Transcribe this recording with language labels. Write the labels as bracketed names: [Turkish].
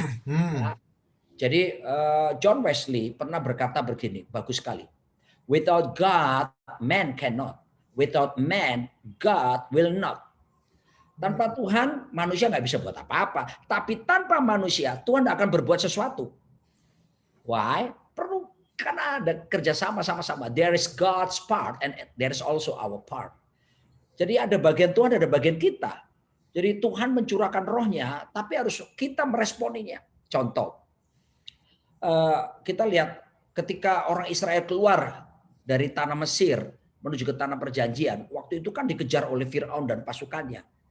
[Indonesian] Ya. Jadi John Wesley pernah berkata begini, bagus sekali. [English] Without God, man cannot. Without man, God will not. [Indonesian] Tanpa Tuhan, manusia nggak bisa buat apa-apa. Tapi tanpa manusia, Tuhan nggak akan berbuat sesuatu. Why? Perlu karena ada kerjasama sama-sama. [English] There is God's part and there is also our part. [Indonesian] Jadi ada bagian Tuhan, ada bagian kita. Jadi Tuhan mencurahkan rohnya, tapi harus kita meresponinya. Contoh, kita lihat ketika orang Israel keluar dari tanah Mesir menuju ke tanah perjanjian, waktu itu kan dikejar oleh Firaun dan pasukannya.